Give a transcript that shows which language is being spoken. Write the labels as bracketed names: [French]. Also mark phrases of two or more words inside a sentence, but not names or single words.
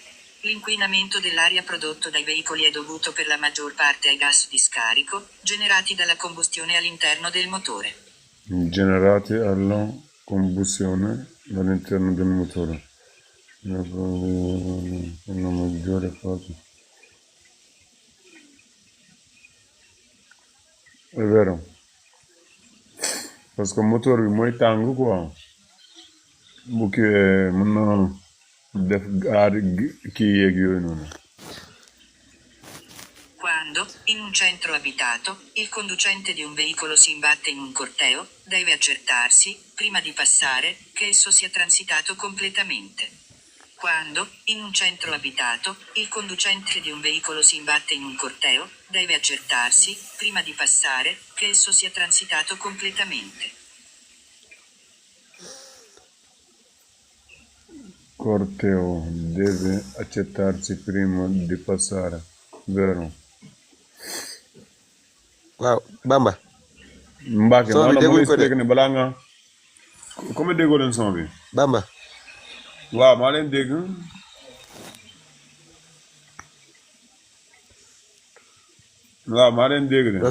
[Italian] L'inquinamento dell'aria prodotto dai veicoli è dovuto per la maggior parte ai gas di scarico, generati dalla combustione all'interno del motore. Generati alla combustione all'interno del motore. Una maggiore parte. È vero. [French] Parce que [Wolof] moteur bi mooy tàng quoi. Bu kiiwee mën na def gaar kii yeeg yooyu noonu. [Italian] Quando, in un centro abitato, il conducente di un veicolo si imbatte in un corteo, deve accertarsi, prima di passare, che esso sia transitato completamente. Quando, in un centro abitato, il conducente di un veicolo si imbatte in un corteo, deve accertarsi, prima di passare, che esso sia transitato completamente. Corteo deve accettarsi prima di passare. Vero. [Wolof] Waaw Bamba. Mbacke maanaam [French] ma expliqué [Wolof] ne balaa nga. Comme déggoo leen son bi. Bamba. waaw maa leen dégg. waaw maa leen dégg de.